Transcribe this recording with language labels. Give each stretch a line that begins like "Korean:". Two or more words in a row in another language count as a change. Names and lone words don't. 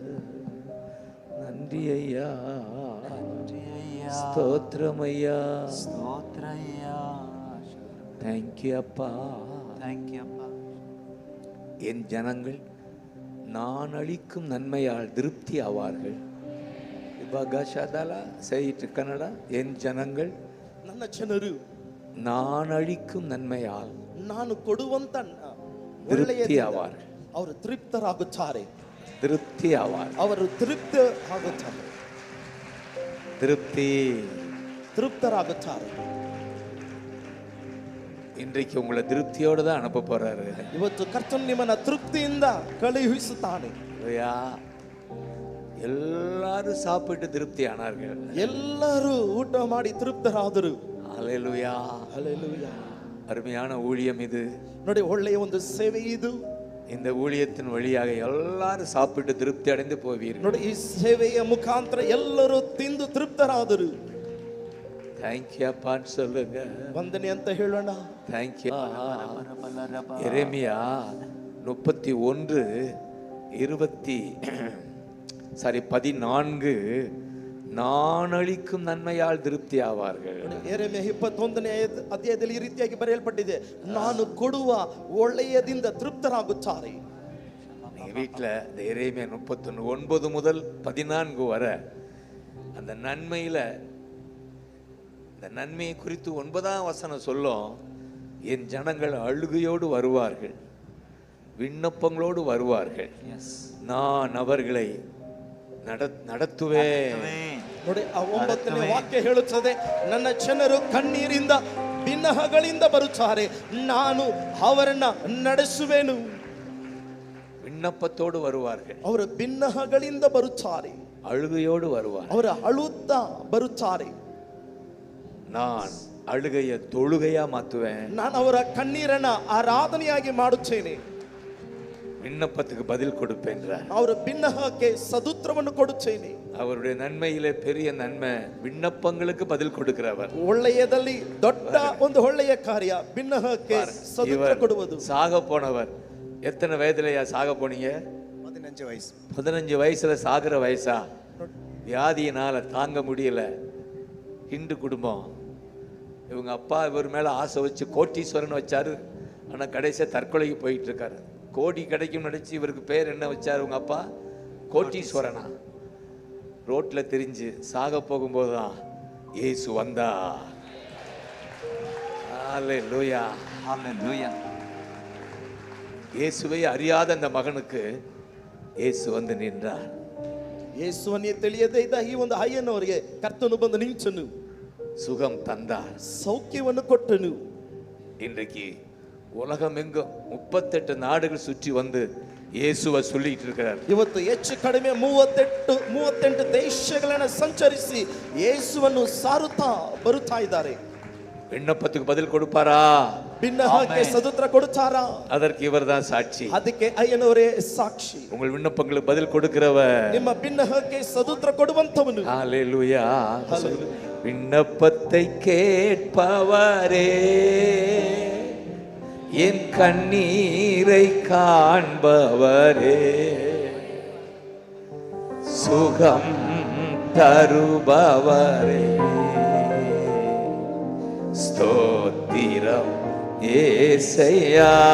Tamil: நன்றி ஐயா, ஸ்தோத்திரம் ஐயா,
English: thank you
Tamil: அப்பா,
English: thank you
Tamil: அப்பா. என் ஜனங்கள் நான் அளிக்கும் நன்மையால் திருப்தி ஆவார்கள். கன்னட, என் ஜனங்கள்
Kannada: ನನ್ನ ಜನರು
Tamil: நான் அளிக்கும் நன்மையால்
Kannada: ನಾನು ಕೊಡುವಂತ
Tamil: திருப்தி ஆவார்கள்.
Kannada: ಅವರು ತೃಪ್ತರಾಗುತ್ತಾರೆ,
Tamil: திருப்தி ஆவார்,
Kannada: ಅವರು ತೃಪ್ತ ಆಗುತ್ತಾರೆ,
Tamil: திருப்தி
Kannada: ತೃಪ್ತರಾಗುತ್ತಾರೆ.
Tamil: இன்றைக்கு உங்களை திருப்தியோடு தான் அனுப்ப போறாரு.
Kannada: ಇವತ್ತು ಕರ್ತನು ನಿಮ್ಮನ್ನ ತೃಪ್ತಿಯಿಂದ ಕಳುಹಿಸುತ್ತಾನೆ.
Tamil: எல்லாரும் சாப்பிட்டு திருப்தி ஆனார்கள்.
Kannada: ಎಲ್ಲರೂ ಊಟ ಮಾಡಿ ತೃಪ್ತರಾದರು.
Tamil: ஹல்லேலூயா,
Kannada: ಹಲ್ಲೆಲೂಯಾ.
Tamil: அருமையான ஊழியம் இது.
Kannada: ನೋಡಿ, ಒಳ್ಳೆಯ ಒಂದು ಸೇವೆ ಇದು.
Tamil: இந்த ஊழியத்தின் வழியாக எல்லாரும் சாப்பிட்டு திருப்தி அடைந்து போவீர்கள்.
Kannada: ನೋಡಿ, ಈ ಸೇವೆಯ ಮುಖಾಂತರ ಎಲ್ಲರೂ ತಿಂದು ತೃಪ್ತರಾದರು.
English: thank you
Tamil: அப்பான்னு சொல்லுங்க.
Kannada: ವಂದನೆ ಅಂತ ಹೇಳೋಣ.
English: thank you.
Tamil: எரேமியா 14 நான் அளிக்கும் நன்மையால் திருப்தி ஆவார்கள்.
Kannada: ಯೆರೆಮೀಯ 21ನೇ ಅಧ್ಯಾಯದಲ್ಲಿ ಈ ರೀತಿಯಾಗಿ ಬರೆಯಲ್ಪಟ್ಟಿದೆ, ನಾನು ಕೊಡುವ ಒಳ್ಳೆಯದಿಂದ ತೃಪ್ತರಾಗುತ್ತಾರೆ.
Tamil: நீங்க வீட்டில் இந்த எரேமியா 31:9 முதல் 14 வரை அந்த நன்மையில, இந்த நன்மையை குறித்து 9ஆம் வசனம் சொல்லும், என் ஜனங்கள் அழுகையோடு வருவார்கள், விண்ணப்பங்களோடு வருவார்கள், நான் அவர்களை நடத்துவேன்.
Kannada: ನೋಡಿ, ಆ 9ನೇ ವಾಕ್ಯ ಹೇಳುತ್ತದೆ, ನನ್ನ ಜನರು ಕಣ್ಣೀರಿಂದ ಬಿನ್ನಹಗಳಿಂದ ಬರುತ್ತಾರೆ, ನಾನು ಅವರನ್ನ ನಡೆಸುವೆನು.
Tamil: விண்ணப்பத்தோடு வருவார்கள்,
Kannada: ಅವರು ಬಿನ್ನಹಗಳಿಂದ ಬರುತ್ತಾರೆ,
Tamil: அழுகையோடு வருவார்,
Kannada: ಅವರು ಅಳುತ್ತಾ ಬರುತ್ತಾರೆ.
Tamil: நான் அழுகைய தொழுகையா மாத்துவேன்,
Kannada: ನಾನು ಅವರ ಕಣ್ಣೀರನ್ನ ಆರಾಧನೆಯಾಗಿ ಮಾಡುತ್ತೇನೆ,
Tamil: விண்ணப்பத்துக்கு பதில் கொடுப்பேன்,
Kannada: ಅವರ ಬಿನ್ನಹಕ್ಕೆ ಸದುತ್ತರವನ್ನು ಕೊಡುತ್ತೇನೆ.
Tamil: அவருடைய நன்மையிலே பெரிய நன்மை விண்ணப்பங்களுக்கு பதில் கொடுக்கிறவர்.
Kannada: ಒಳ್ಳೆಯದಲ್ಲಿ ದೊಡ್ಡ ಒಂದು ಒಳ್ಳೆಯ ಕಾರ್ಯ ಬಿನ್ನಹಕ್ಕೆ ಸದುತ್ತರ ಕೊಡುವುದು.
Tamil: சாக போனவர் எத்தனை வயதுலயா சாக போனீங்க? 15 வயசு. 15 வயசுல சாகுற வயசா? வியாதியினால தாங்க முடியல, ஹிந்து குடும்பம், இவங்க அப்பா இவர் மேல ஆசை வச்சு கோட்டீஸ்வரன் வச்சாரு, ஆனா கடைசியா தற்கொலைக்கு போயிட்டு இருக்காரு. கோடி கிடைக்கும் நினைச்சு இவருக்கு பேர் என்ன வச்சாரு உங்க அப்பா? கோட்டீஸ்வரனா. ரோட்ல தெரிஞ்சு சாக போகும்போது தான் இயேசு வந்தா. ஹல்லேலூயா, ஹல்லேலூயா. இயேசுவை அறியாத அந்த மகனுக்கு இயேசு வந்து நின்றார்.
Kannada: ಯೇಸುವನ್ನೇ ತಿಳಿಯದೇ ಇದ್ದ ಈ ಒಂದು ಅಯ್ಯನವರಿಗೆ ಕರ್ತನು ಬಂದು ನಿಂಚನು,
Tamil: சுகம் தந்தார்,
Kannada: ಸೌಖ್ಯವನ್ನು ಕೊಟ್ಟನು.
Tamil: இன்றைக்கு உலகம் எங்கும் 38 நாடுகள் சுற்றி வந்து இயேசுவை சொல்லிட்டு இருக்கிறார்.
Kannada: ಇವತ್ತು ಹೆಚ್ಚು ಕಡಿಮೆ 38 ದೇಶಗಳನ್ನು ಸಂಚರಿಸಿ ಯೇಸುವನ್ನು ಸಾರುತ್ತಾ ಬರುತ್ತಾ ಇದ್ದಾರೆ.
Tamil: விண்ணப்பத்துக்கு பதில் கொடுப்பாரா?
Kannada: ಬಿನ್ನಹಕ್ಕೆ ಸದುತ್ರ ಕೊಡುತ್ತಾರಾ?
Tamil: அதற்கு இவர்தான் சாட்சி.
Kannada: ಅದಕ್ಕೆ ಅಯ್ಯನವರೇ ಸಾಕ್ಷಿ.
Tamil: உங்கள் விண்ணப்பங்களுக்கு பதில் கொடுக்கிறவர்,
Kannada: ನಿಮ್ಮ ಬಿನ್ನಹಕ್ಕೆ ಸದುತ್ರ ಕೊಡುವಂತವನು.
Tamil: ஹalleluya. விண்ணப்பத்தை கேட்பவரே, என் கண்ணீரை காண்பவரே, சுகம் தருபவரே, ஸ்தோத்திரம் ஏசையா.